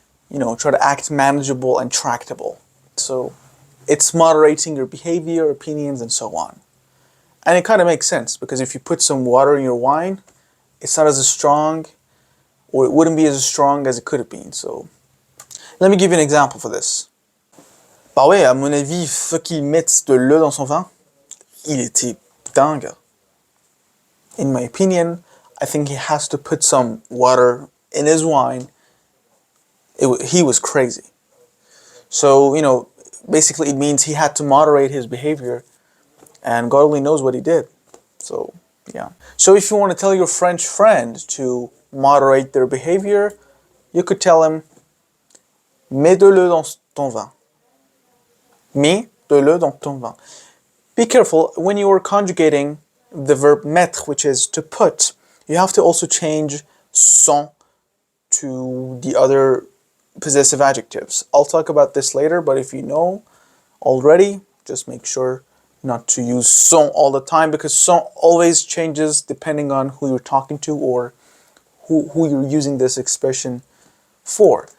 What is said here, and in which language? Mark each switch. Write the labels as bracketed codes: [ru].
[en] Try to act manageable and tractable. So it's moderating your behavior, opinions, and so on. And it kind of makes sense because if you put some water in your wine, it's not as strong, or it wouldn't be as strong as it could have been. So let me give you an example for this. [fr] Bah ouais, à mon avis, il faut qu'il mette de l'eau dans son vin. Il était dingue. [en] In my opinion, I think he has to put some water in his wine. He was crazy. So, basically it means he had to moderate his behavior, and God only knows what he did. So, yeah. So if you want to tell your French friend to moderate their behavior, you could tell him, [fr] mets de l'eau dans ton vin. Mets de l'eau dans ton vin. [en] Be careful, when you are conjugating the verb mettre, which is to put, you have to also change son to the other possessive adjectives. I'll talk about this later, but if you know already, just make sure not to use son all the time, because son always changes depending on who you're talking to or who you're using this expression for.